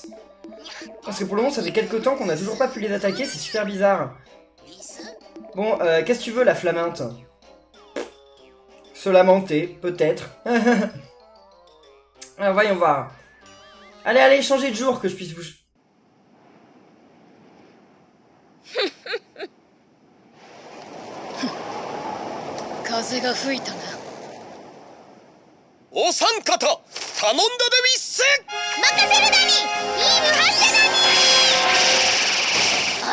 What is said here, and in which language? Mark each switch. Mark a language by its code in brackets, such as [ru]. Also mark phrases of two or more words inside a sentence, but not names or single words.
[fr] Parce que pour le moment, ça fait quelques temps qu'on n'a toujours pas pu les attaquer, c'est super bizarre. Bon, qu'est-ce que tu veux, la flaminte? Se lamenter, peut-être. Alors voyons voir. Allez, allez, changez de jour que je puisse vous... [ja] 風が吹いたな。お三方頼んだでウィッセ。任せるだに、ビーム発射だに。